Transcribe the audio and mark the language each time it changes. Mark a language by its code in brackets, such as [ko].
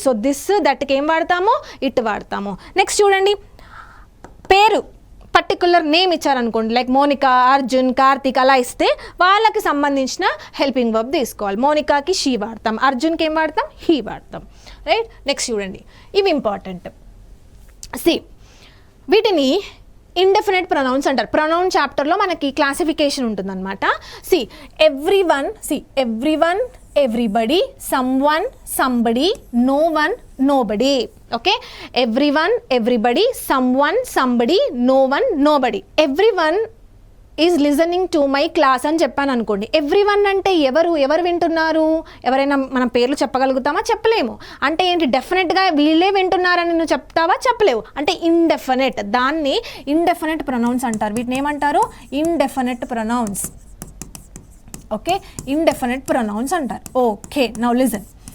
[te] So this దట్కి ఏం వాడతాము, it వాడతాము. నెక్స్ట్ చూడండి, పేరు పర్టికులర్ నేమ్ ఇచ్చారనుకోండి, లైక్ మోనికా, అర్జున్, కార్తిక్ అలా ఇస్తే వాళ్ళకి సంబంధించిన హెల్పింగ్ వర్బ్ తీసుకోవాలి. మోనికాకి షీ వాడతాం, అర్జున్కి ఏం వాడతాం, హీ వాడతాం, రైట్. నెక్స్ట్ చూడండి, ఇవి ఇంపార్టెంట్. సి వీటిని ఇండెఫినెట్ ప్రొనౌన్స్ అంటారు. ప్రొనౌన్ చాప్టర్లో మనకి క్లాసిఫికేషన్ ఉంటుందన్నమాట. [en] See everyone, everybody, someone, somebody, no one, nobody. Okay, everyone, everybody, someone, somebody, no one, nobody. Everyone is listening to my class [te] అని చెప్పాను అనుకోండి. ఎవ్రీవన్ అంటే ఎవరు వింటున్నారు, ఎవరైనా మనం పేర్లు చెప్పగలుగుతామా, చెప్పలేము. అంటే ఏంటి, డెఫినెట్గా వీళ్ళే వింటున్నారని నువ్వు చెప్తావా, చెప్పలేవు. అంటే ఇండెఫినెట్, దాన్ని ఇండెఫినెట్ ప్రొనౌన్స్ అంటారు. వీటిని ఏమంటారు, indefinite pronouns. Okay, indefinite pronouns అంటారు. Okay, now listen.